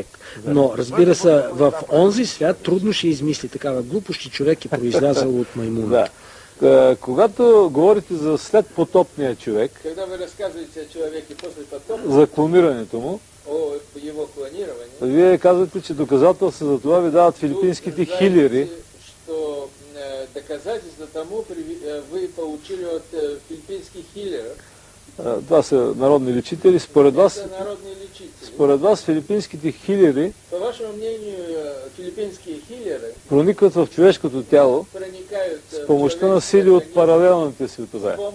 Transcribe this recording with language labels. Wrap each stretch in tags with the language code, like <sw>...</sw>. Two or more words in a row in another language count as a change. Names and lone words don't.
<bg>Но, разбира се, в онзи свят трудно ще измисли такава глупост, че човек е произлязал от маймуната. Когато говорите за следпотопния човек, за клонирането му, вие казвате, че доказателства за това ви дават филипинските хилери.</bg> <ru>Доказателства тому вы получили от филипинских хилеров.</ru> <bg>Това са народни лечители. Според вас филипинските хилери проникват в човешкото тяло с помощта на сили от паралелните светове.</bg>